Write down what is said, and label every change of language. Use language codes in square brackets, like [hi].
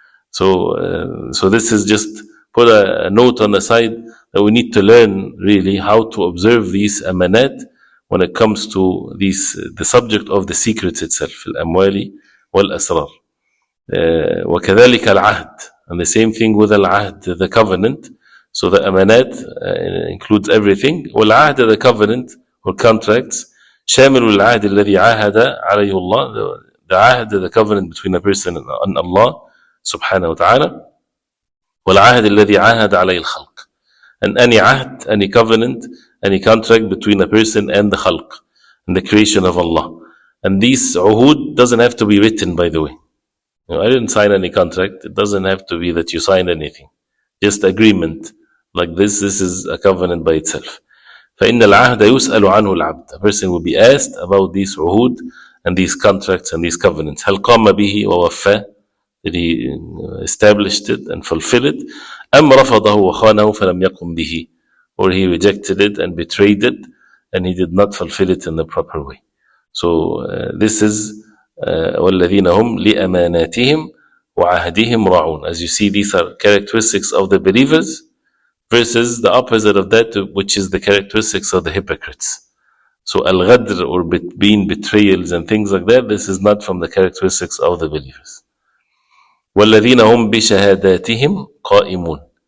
[en] So this is just put a note on the side that we need to learn really how to observe these amanat when it comes to the subject of the secrets itself, al-amwali wal-asrar. [ar] وَكَذَلِكَ الْعَهْدِ. [en] And the same thing with al-ahd, the covenant. So the amanat includes everything. [ar] وَالْعَهْد, [en] the covenant or contracts. [ar] شامل العهد الذي عاهد عليه الله. [en] The ahd, the covenant between a person and Allah subhanahu wa ta'ala. [ar] وَالْعَهْد الذي عاهد عليه الخلق. [en] And any ahd, any covenant, any contract between a person and the khalq, and the creation of Allah. And these uhud doesn't have to be written, by the way. I didn't sign any contract. It doesn't have to be that you signed anything. Just agreement like this. This is a covenant by itself. [ar] فإن العهد يسأل عنه العبد. [en] A person will be asked about these uhud and these contracts and these covenants. [ar] هل قام به ووفاه? [en] Did he established it and fulfill it? [ar] أم رفضه وخانه فلم يقم به? [en] Or he rejected it and betrayed it, and he did not fulfill it in the proper way. So this is [ar] وَالَّذِينَ هُمْ لِأَمَانَاتِهِمْ وَعَهْدِهِمْ رَاعُونَ. [en] As you see, these are characteristics of the believers versus the opposite of that, which is the characteristics of the hypocrites. So al-ghadr, or being betrayals and things like that, this is not from the characteristics of the believers. [ar] وَالَّذِينَ هُمْ بِشَهَادَاتِهِمْ قَائِمُونَ.